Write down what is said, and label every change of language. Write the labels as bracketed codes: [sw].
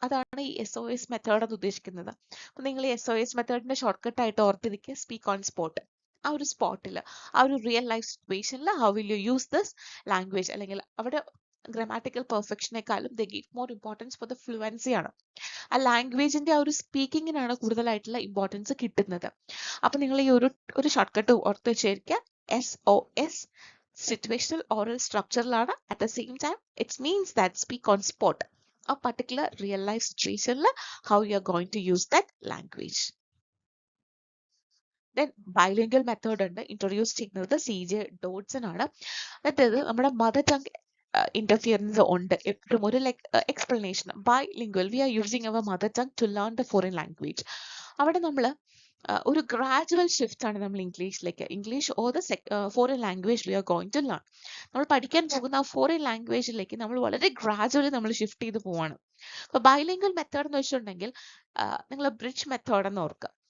[ml] അതാണ് ഈ SOS method എന്ന് ഉദ്ദേശിക്കുന്നത്. അപ്പൊ നിങ്ങൾ ഈ SOS മെത്തേഡിന്റെ ഷോർട്ട് കട്ട് ആയിട്ട് ഓർത്തിരിക്കുക, സ്പീക്ക് ഓൺ സ്പോട്ട്. ആ ഒരു സ്പോട്ടിൽ, ആ ഒരു റിയൽ ലൈഫ് സിറ്റുവേഷനിൽ [en] how will you use this language, [ml] അല്ലെങ്കിൽ അവിടെ grammatical പെർഫെക്ഷനേക്കാളും [en] they give more importance for the fluency [ml] ആണ്. ആ ലാംഗ്വേജിന്റെ ആ ഒരു സ്പീക്കിങ്ങിനാണ് കൂടുതലായിട്ടുള്ള ഇമ്പോർട്ടൻസ് കിട്ടുന്നത്. അപ്പൊ നിങ്ങൾ ഈ ഒരു ഷോർട്ട് കട്ട് ഓർത്ത് വെച്ചിരിക്കുക, [en] SOS situational oral structural at the same time it means that speak on spot a particular real life situation how you are going to use that language. Then bilingual method [ml] ഉണ്ട് introduce ചെയ്യുന്നത് CJ Dodson ആണ്. അതായത് നമ്മുടെ mother tongue interference ഉണ്ട് എപ്പോഴും ഒരു explanation. [en] Bilingual, we are using our mother tongue to learn the foreign language. [ml] അവിടെ നമ്മൾ ഒരു ഗ്രാജുവൽ ഷിഫ്റ്റ് ആണ് നമ്മൾ ഇംഗ്ലീഷിലേക്ക്, [en] English or the foreign language we are going to learn. [ml] നമ്മൾ പഠിക്കാൻ പോകുന്ന ആ ഫോറിൻ ലാംഗ്വേജിലേക്ക് നമ്മൾ വളരെ ഗ്രാജുവലി നമ്മൾ ഷിഫ്റ്റ് ചെയ്ത് പോവാണ്. അപ്പൊ ബൈലിംഗ്വൽ മെത്തേഡ് എന്ന് വെച്ചിട്ടുണ്ടെങ്കിൽ നിങ്ങൾ ബ്രിഡ്ജ് മെത്തേഡ് എന്ന് ഓർക്കുക.